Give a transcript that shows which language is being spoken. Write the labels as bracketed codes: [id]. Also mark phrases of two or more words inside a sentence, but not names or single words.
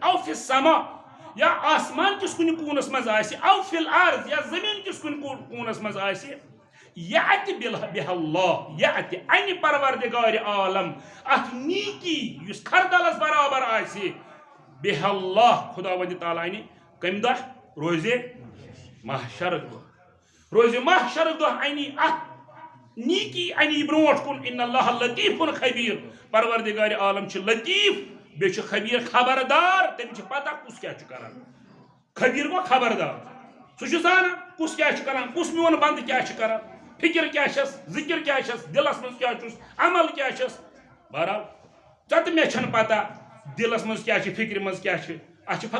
[ar] او فی سما [ks] یا آسمان کِس کُنہِ کوٗنس منٛز آسہِ [ar] او فی الارض [ks] یا زٔمیٖن کِس کُنہِ کوٗنس منٛز آسہِ [ar] یأتِ بِہَ اللہ [ks] یأتِ انہِ پروردگارِ عالم اتھ نیٖکی یُس کھردلس برابر آسہِ [ar] بِہَ اللہ [ks] خدا وندِ تعالیٰ انہِ کمہِ دۄہ روزِ محشرک دۄہ روزِ محشرک دۄہ انہِ اتھ نیٖکی انہِ برونٛٹھ کُن [ar] ان اللہ لطیفٌ خبیر [ks] پروردگارِ عالم چھُ لطیف بیٚیہِ چھُ خبیر خبردار تٔمِس چھِ پتہ کُس کیاہ چھُ کران خبیر گوٚو خبردار سُہ چھُ زانان کُس کیاہ چھُ کران کُس میون بنٛدٕ کیاہ چھُ کران فکر کیاہ چھس ذکر کیاہ چھس دلس منٛز کیاہ چھُس عمل کیاہ چھس بہرحال ژےٚ تہٕ مےٚ چھنہٕ پتہ دلس منٛز کیاہ چھِ فکرِ منٛز کیاہ چھِ اَسہِ چھِ